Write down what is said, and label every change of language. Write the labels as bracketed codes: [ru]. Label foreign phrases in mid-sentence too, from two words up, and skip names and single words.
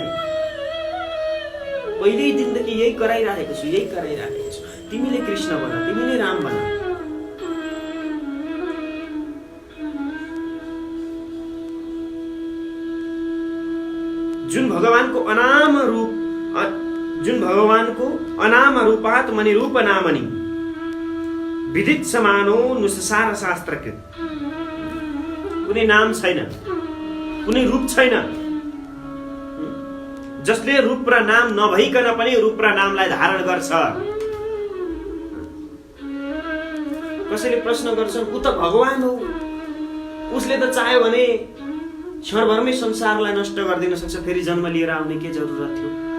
[ne] पहिल्यै दिनदेखि यही कराइराखेको छु, यही कराइराखेको छु। तिमीले कृष्ण बन, तिमीले राम बन। जुन भगवानको [sa] अनाम रूपात मनि रूप नामनि विदित समानो नुससार शास्त्रकृत। [ne] कुनै नाम छैन, कुनै रूप छैन, जसले रूप र नाम नभइकन पनि रूप र नामलाई धारण गर्छ। कसैले प्रश्न गर्छन्, ऊ त भगवान हो, उसले त चाह्यो भने क्षणभरमै संसारलाई नष्ट गरिदिन सक्छ, फेरि जन्म लिएर आउने के जरुरत थियो?